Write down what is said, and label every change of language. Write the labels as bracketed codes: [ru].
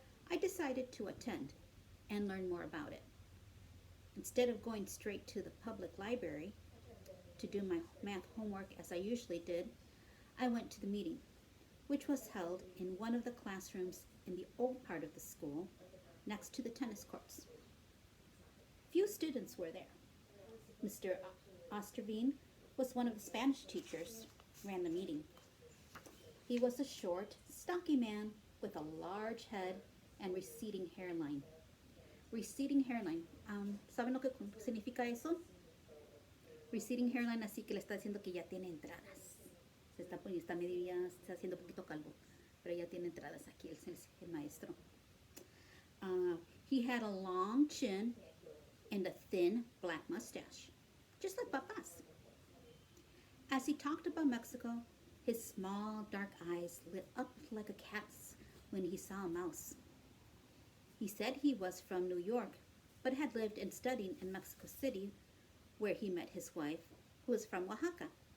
[en] I decided to attend and learn more about it. Instead of going straight to the public library to do my math homework as I usually did, I went to the meeting, which was held in one of the classrooms in the old part of the school next to the tennis courts. Few students were there. Mr. Osterveen was one of the Spanish teachers, ran the meeting. He was a short, stocky man with a large head and receding hairline. Receding hairline. [es] ¿Saben lo que significa eso? Receding hairline, así que le está diciendo que ya tiene entradas. Se está poniendo, está medio ya, está haciendo un poquito calvo, pero ya tiene entradas aquí el maestro. [en] He had a long chin and a thin black mustache, just like Papa's. As he talked about Mexico, his small dark eyes lit up like a cat's when he saw a mouse. He said he was from New York, but had lived and studied in Mexico City, where he met his wife, who was from Oaxaca.